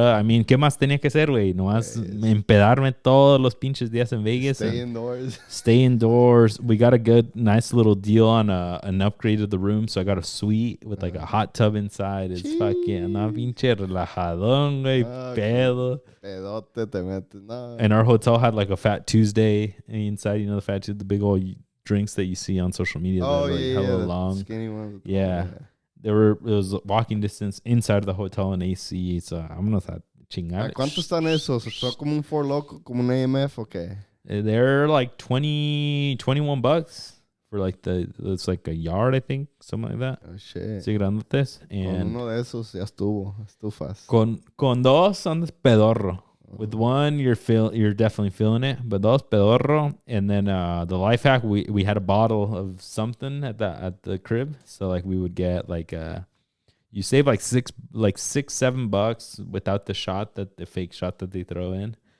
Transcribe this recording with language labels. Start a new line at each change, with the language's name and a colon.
Spanish: ¿Qué más tenía que hacer, güey? Nomás empedarme todos los pinches días en Vegas.
English: Stay indoors. Stay indoors. We got a nice little deal on an upgrade of the room. So I got a suite with like a hot tub inside. It's fucking,
Spanish: pinche relajadón, güey. Pedo. Pedote te metes. No.
English: And our hotel had like a Fat Tuesday inside. The Fat Tuesday, the big old drinks that you see on social media. Oh, that are, like, hella long. Skinny ones. Yeah. It was walking distance inside of the hotel and AC, so I'm gonna chingar.
Spanish: ¿Cuánto están esos? ¿Está como un Four Loko, como un AMF o qué?
English: They're like $21 for like it's like a yard, I think, something like that. Oh shit.
Spanish: Sí, grandotes.
English: And
Spanish: con uno de esos ya estufas. Con dos andas pedorro.
English: With one, you're definitely feeling it, but
Spanish: dos pedorro.
English: And then the life hack, we had a bottle of something at the crib, so like we would get like you save like $6-7 without the fake shot that they throw in.